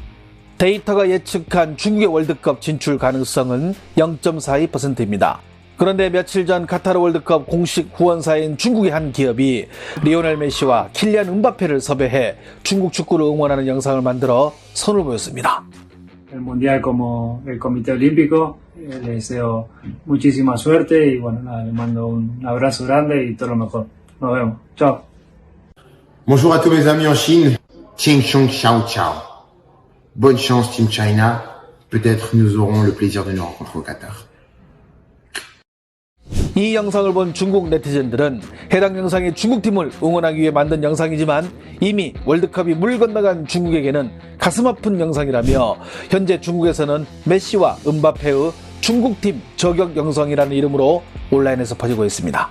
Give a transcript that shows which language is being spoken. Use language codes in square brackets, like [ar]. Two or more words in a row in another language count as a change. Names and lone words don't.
[ko] 데이터가 예측한 중국의 월드컵 진출 가능성은 0.42%입니다. 그런데 며칠 전 카타르 월드컵 공식 후원사인 중국의 한 기업이 리오넬 메시와 킬리안 음바페를 섭외해 중국 축구를 응원하는 영상을 만들어 선을 보였습니다. [es] El Mundial como el Comité Olímpico, le deseo muchísima suerte y bueno, nada, le mando un abrazo grande y todo lo mejor. Nos vemos. Chao. [fr] Bonjour à tous mes amis en Chine. Ching Chong Xiao Chao. Bonne chance Team China. Peut-être nous aurons le plaisir de nous rencontrer au Qatar. [ko] 이 영상을 본 중국 네티즌들은 해당 영상이 중국팀을 응원하기 위해 만든 영상이지만 이미 월드컵이 물 건너간 중국에게는 가슴 아픈 영상이라며 현재 중국에서는 메시와 음바페의 중국팀 저격 영상이라는 이름으로 온라인에서 퍼지고 있습니다.